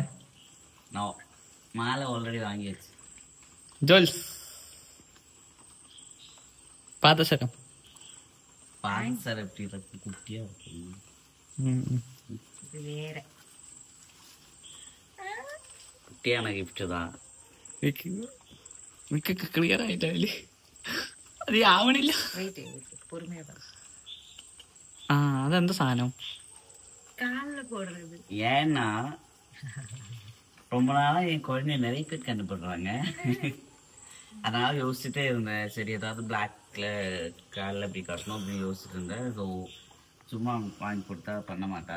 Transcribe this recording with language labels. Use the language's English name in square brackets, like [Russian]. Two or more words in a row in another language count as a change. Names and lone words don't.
[Tamil] மாலை ஆல்ரெடி வாங்கியாச்சு. ஜுவல்ஸ் பாதசரம். பான்சர் எப்படி இருக்கு? குட்டியா இருக்கு. வேற குட்டியான கிஃப்ட் தான். [Malayalam] ക്ലിയർ ആയിട്ടില്ല, അത് ആവണില്ല. ആ അതെന്താ സാധനം? [Tamil] ஏன்னா ரொம்ப நாளா என் குழந்தைய நிறைய பேர் கண்டுபடுறாங்க. அதனால யோசிச்சுட்டே இருந்தேன், சரி ஏதாவது பிளாக்ல காலில் அப்படி கட்டணும் அப்படின்னு யோசிச்சுட்டு இருந்தேன். ஸோ சும்மா வாங்கி கொடுத்தா பண்ண மாட்டா.